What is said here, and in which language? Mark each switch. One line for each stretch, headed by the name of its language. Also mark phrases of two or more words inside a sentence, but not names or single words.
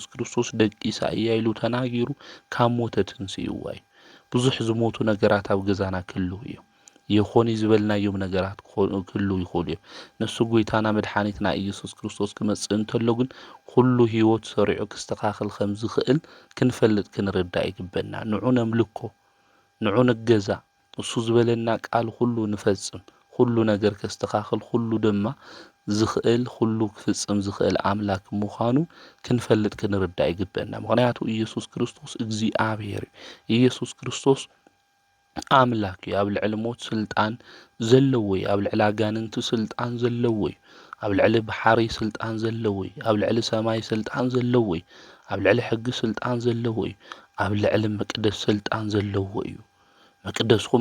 Tigrinya: ክርስቶስ ደቂሳ እያ ኢሉ ተናጊሩ ካብ ሞተትን ስይዋ እዩ። ብዙሕ ዝሞቱ ነገራት ኣብ ገዛና ክህልው እዮም። የኾኒ ዝበልናዮም ነገራት ክህልው ይኽእሉ እዮም። ንሱ ጎይታና መድኃኒትና ኢየሱስ ክርስቶስ ክመጽእ እንተሎ ግን ኩሉ ህይወት ሰሪዑ ክስተኻኸል ከም ዝኽእል ክንፈልጥ ክንርዳእ ይግበና። ንዑ ነምልኮ፣ ንዑ ንገዛ፣ እሱ ዝበለና ቃል ሁሉ ንፈጽም፣ ሁሉ ነገር ከስተኻኸል፣ ሁሉ ድማ ዝኽእል ኩሉ ክፍጽም ዝኽእል ኣምላክ ምዃኑ ክንፈልጥ ክንርዳእ ይግበአና። ምክንያቱ ኢየሱስ ክርስቶስ እግዚኣብሔር እዩ። ኢየሱስ ክርስቶስ ኣምላክ እዩ። ኣብ ልዕሊ ሞት ስልጣን ዘለዎ እዩ። ኣብ ልዕሊ ኣጋንንቲ ስልጣን ዘለዎ እዩ። ኣብ ልዕሊ ባሕሪ ስልጣን ዘለዎ እዩ። ኣብ ልዕሊ ሰማይ ስልጣን ዘለዎ እዩ። ኣብ ልዕሊ ሕጊ ስልጣን ዘለዎ እዩ። ኣብ ልዕሊ መቅደስ ስልጣን ዘለዎ እዩ። መቅደስኩም